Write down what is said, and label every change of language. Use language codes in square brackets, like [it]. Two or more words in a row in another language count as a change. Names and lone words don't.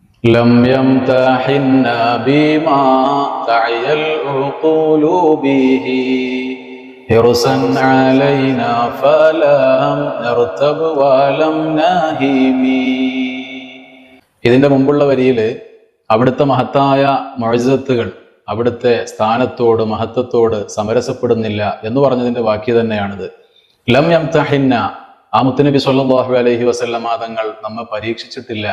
[ar] لم يمتحنا بما تعي العقول به حرصا علينا فلم نرتب ولم نهيم. [ml] ഇതിന്റെ മുമ്പുള്ള വരിയിൽ അവിടുത്തെ മഹത്തായ മുഅ്ജിസത്തുകൾ അവിടുത്തെ സ്ഥാനത്തോട് മഹത്വത്തോട് സമരസപ്പെടുന്നില്ല എന്ന് പറഞ്ഞതിന്റെ വാക്യ തന്നെയാണിത്. [ar] لم يمتحنا, [ml] ആ മുത്തുനബി [ar] صلى الله عليه وسلم [ml] തങ്ങൾ നമ്മെ പരീക്ഷിച്ചിട്ടില്ല.